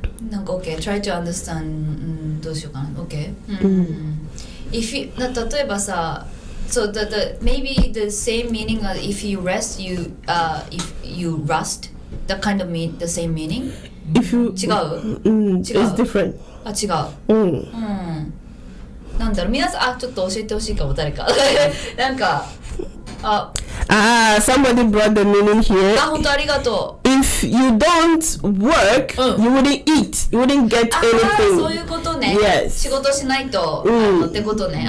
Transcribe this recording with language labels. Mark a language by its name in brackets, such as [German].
[Japanese] なんか [English] OK, try to understand、 [Japanese] どうしようかな [English] OK、if you [Japanese] 例えばさ [English] so the maybe the same meaning as if you rest if you rust that kind of mean the same meaning If you [Japanese] 違う、 [English] it's different. [Japanese] あ違う、なんだろう皆さんちょっと教えてほしいかも誰かなんか [English] somebody brought the meaning here. [Japanese] 本当ありがとう [English] If you don't work, you wouldn't eat. You wouldn't get anything. [Japanese] そういうことね、 [English] Yes. [Japanese] 仕事しないと、ってことね。